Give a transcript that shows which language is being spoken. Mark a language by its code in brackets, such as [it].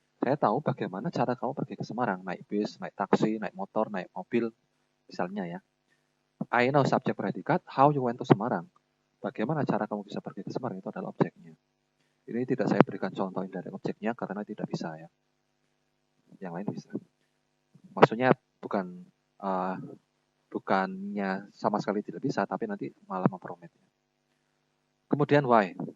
[id] Saya tahu bagaimana cara kamu pergi ke Semarang. Naik bis, naik taksi, naik motor, naik mobil, misalnya ya. [en] I know [id] subjek predikat, [en] how you went to Semarang. [id] Bagaimana cara kamu bisa pergi ke Semarang, itu adalah objeknya. Ini tidak saya berikan contoh dari objeknya karena tidak bisa ya. Yang lain bisa. Maksudnya bukannya sama sekali tidak bisa, tapi nanti malah memperumitnya. Kemudian why.